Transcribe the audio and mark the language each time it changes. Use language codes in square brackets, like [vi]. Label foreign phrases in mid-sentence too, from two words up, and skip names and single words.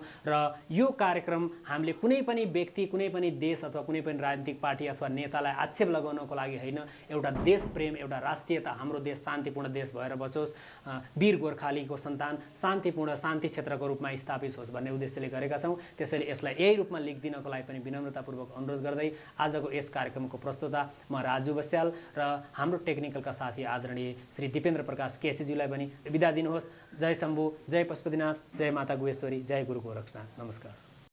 [ne] र यो कार्यक्रम हामीले कुनै पनि व्यक्ति, कुनै पनि देश अथवा कुनै पनि राजनीतिक पार्टी पार्टी अथवा नेतालाई आक्षेप लगाउनको लागि होइन, एउटा देश प्रेम, एउटा राष्ट्रियता, हाम्रो देश शान्तिपूर्ण देश भएर बचोस्, वीर गोर्खालीको सन्तान शान्तिपूर्ण शान्ति क्षेत्रको रूपमा स्थापित होस् भन्ने उद्देश्यले गरेका छौँ। त्यसैले यसलाई यही रूपमा लेखिदिनको लागि पनि विनम्रतापूर्वक अनुरोध गर्दै आजको यस कार्यक्रमको प्रस्तुता म राजु बस्याल र हाम्रो टेक्निकलका साथी आदरणीय श्री दिपेन्द्र प्रकाश केसीज्यूलाई पनि बिदा दिनुहोस्। जय शम्भु, जय पशुपतिनाथ, जय माता गुहेश्वरी, जय गुरु गोरक्षनाथ। नमस्कार।